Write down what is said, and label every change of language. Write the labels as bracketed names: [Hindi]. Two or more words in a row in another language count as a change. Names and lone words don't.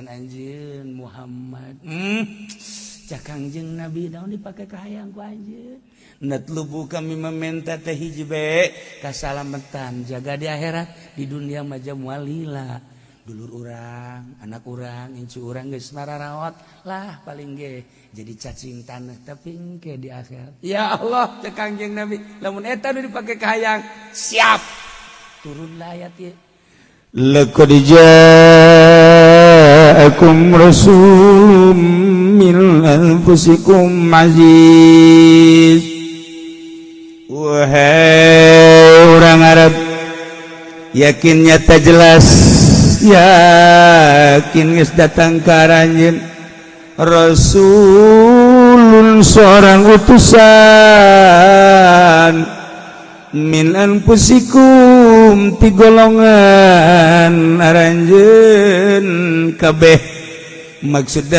[Sundanese] anjeun Muhammad cak Kangjeng Nabi naon dipake ka hayang ku anjeun natlubu [Indonesian] kami meminta [Sundanese] teh hiji bae kasalamatan jaga di akhirat di dunia mah moal lila dulur urang anak urang incu urang geus mararawat lah paling ge jadi cacing tanah tapi engke di akhirat [Arabic] يا الله [Sundanese] cak Kangjeng Nabi lamun eta nu dipake ka hayang siap turunlah ayat ieu laqad [Arabic] جاءكم رسول من أنفسكم عزيز [Indonesian] wahai orang Arab [Sundanese] yakin nyata jelas yakin geus datang ka ranjeun rasulun [Indonesian] seorang utusan [Arabic] من أنفسكم [Sundanese] ti golongan aranjeun kabeh maksudna